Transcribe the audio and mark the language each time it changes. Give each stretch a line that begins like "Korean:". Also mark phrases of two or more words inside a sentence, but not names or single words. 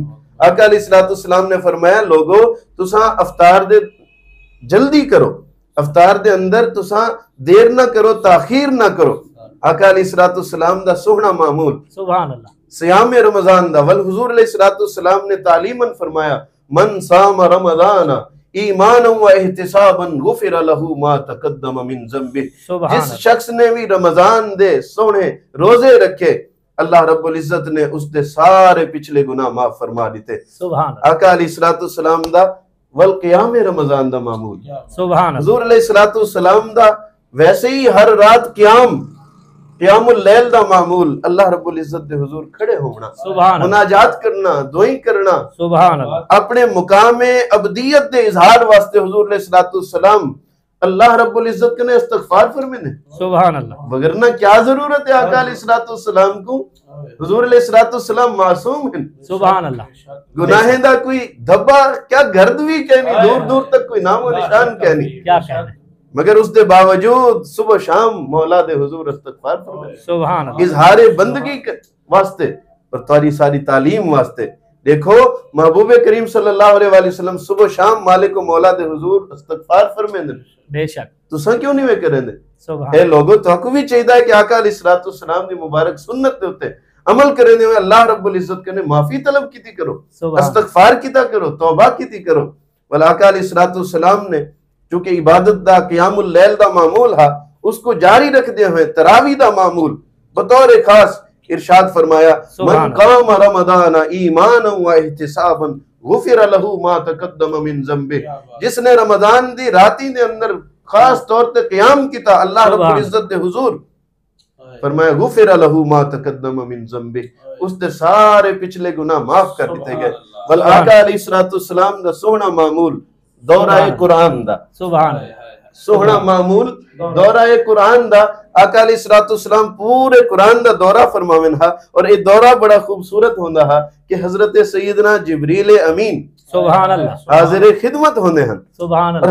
Punjabi: آقا علیہ السلام نے فرمایا لوگو تسا افطار دے جلدی کرو، افطار دے اندر تسا دیر نہ کرو، تاخیر نہ کرو. آقا علیہ السلام دا سوہنا معمول
Arabic: سبحان الله
Punjabi: صیام رمضان دا ول حضور علیہ السلام نے تعلیماً فرمایا
Arabic: من صام رمضان إيمانا واحتسابا غفر له ما تقدم من ذنبه.
Punjabi: جس شخص نے بھی رمضان دے سوہنے روزے رکھے اللہ رب العزت نے اسکے سارے پچھلے گناہ معاف فرما دتے. سبحان آقا علیہ السلام دا ول قیام رمضان دا معمول سبحان حضور علیہ السلام دا ویسے ہی ہر رات قیام اللیل دا معمول اللہ رب العزت دے حضور کھڑے ہونا، سبحان مناجات کرنا، دعائیں کرنا,
Arabic: سبحان الله
Punjabi: اپنے مقام عبدیت دے اظہار واسطے حضور علیہ السلام اللہ رب العزت نے استغفار فرمانے,
Arabic: سبحان الله.
Urdu: وگرنہ کیا ضرورت ہے آقا علیہ السلام کو، حضور علیہ السلام معصوم ہیں,
Arabic: سبحان الله.
Punjabi: گناہیں دا کوئی دھبہ کیا گرد بھی کہنی، دور دور تک کوئی نامو نشان کہنی، کیا کہنے، مگر اسکے باوجود صبح شام مولا دے حضور استغفار فرمانے,
Arabic: سبحان الله,
Punjabi: اظہار بندگی واسطے اور تاری ساری تعلیم واسطے. دیکھو محبوب کریم
Arabic: صلى الله عليه وسلم
Punjabi: صبح شام مالک مولا دے حضور استغفار فرماندے، بے شک تسا کیوں نہیں وے کریندے. اے لوگو تاکو بھی چاہیے ہے کہ آقا علیہ السلام دی مبارک سنت دے اتے عمل کریندے ہوئے اللہ رب العزت کنے معافی طلب کیتی کرو، استغفار کیتا کرو، توبہ کیتی کرو. ول آقا علیہ السلام نے چونکہ عبادت دا قیام اللیل دا معمول ہا اس کو جاری رکھدے ہوئے تراویح دا معمول بطور خاص ارشاد فرمایا
Arabic: من قام رمضان إيمانا واحتسابا غفر له ما تقدم من ذنبه.
Punjabi: جس نے رمضان دی راتی دے اندر خاص طور پے قیام کیتا اللہ رب العزت دے حضور فرمایا
Arabic: غفر له ما تقدم من ذنبه,
Urdu: اسکے سارے پچھلے گناہ معاف کر دیے گئے.
Punjabi: ول آقا علیہ السلام دا سوہنا معمول دورۂ قرآن دا، سبحان سوہنا معمول دورۂ قرآن دا آقا علیہ السلام پورے قرآن دا دورہ فرماون ہا. اور یہ دورہ بڑا خوبصورت ہوندا ہا کہ حضرت سیدنا جبریل امین
Arabic: سبحان الله
Punjabi: حاضر خدمت ہوندے ہن,
Arabic: سبحان الله.